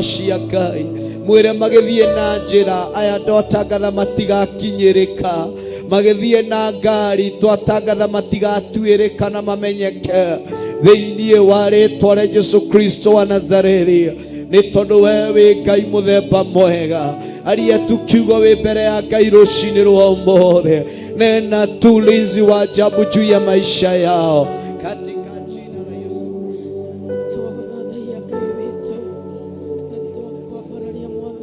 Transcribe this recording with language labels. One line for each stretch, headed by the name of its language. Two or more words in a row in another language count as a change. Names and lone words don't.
Kikuyu: cia Ngai mwĩre magĩthiĩ na njĩra aya twatangatha matigakinyĩrĩka magĩthiĩ na ngari twatangatha matigatuĩrĩka na mamenyeke thĩinĩ wa rĩtwa rĩa Jesũ Kristo wa Nazarethi nĩ tondũ we wĩ Ngai mũthemba mwega aria tu kiugo wĩ mbere ya Ngai rũcinĩ rwa ũmũthĩ nena tu
Swahili: ulinzi wa ajabu juu ya maisha yao katika jina la Yesu.